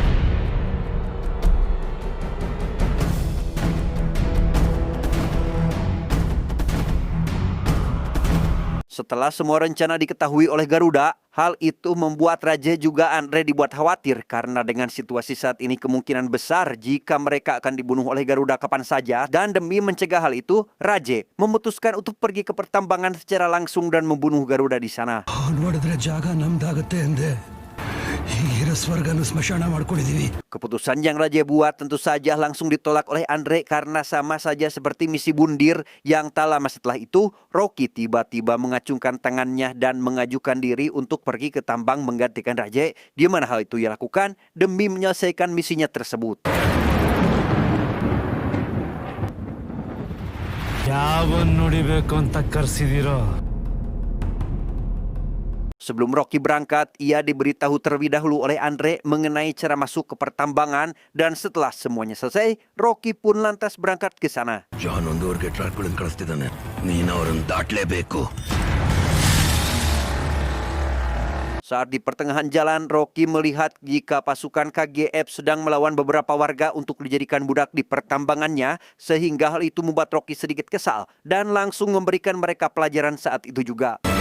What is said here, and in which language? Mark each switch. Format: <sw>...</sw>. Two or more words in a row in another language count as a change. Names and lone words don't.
<id>Setelah semua rencana diketahui oleh Garuda, hal itu membuat Raja juga Andre dibuat khawatir karena dengan situasi saat ini kemungkinan besar jika mereka akan dibunuh oleh Garuda kapan saja. Dan demi mencegah hal itu, Raja memutuskan untuk pergi ke pertambangan secara langsung dan membunuh Garuda di sana.</id> <kn>ನೋಡಿದ್ರೆ ಜಾಗ ನಮ್ದಾಗುತ್ತೆ ಅಂದೆ. ಹೀಗಿರೋ ಸ್ವರ್ಗನು ಸ್ಮಶಾನ ಮಾಡ್ಕೊಂಡಿದೀವಿ.</kn> <id>Keputusan yang Raja buat tentu saja langsung ditolak oleh Andre karena sama saja seperti misi bundir yang tak lama setelah itu, Rocky tiba-tiba mengacungkan tangannya dan mengajukan diri untuk pergi ke tambang menggantikan Raja, di mana hal itu ia lakukan demi menyelesaikan misinya tersebut.</id> <kn>ಯಾವನ್ ನೋಡಿಬೇಕು ಅಂತ ಕರ್ಸಿದಿರೋ?</kn> <id>Sebelum Rocky berangkat, ia diberitahu terlebih dahulu oleh Andre mengenai cara masuk ke pertambangan dan setelah semuanya selesai, Rocky pun lantas berangkat ke sana.</id> <kn>ಜಾನ್ ಒಂದೂವರೆಗೆ ಟ್ರಾಕ್ಗಳನ್ನು ಕಳಿಸ್ತಿದ್ದಾನೆ, ನೀನು ಅವರನ್ನು ದಾಟಲೇಬೇಕು.</kn> <id>Saat di pertengahan jalan, Rocky melihat jika pasukan KGF sedang melawan beberapa warga untuk dijadikan budak di pertambangannya, sehingga hal itu membuat Rocky sedikit kesal dan langsung memberikan mereka pelajaran saat itu juga.</id>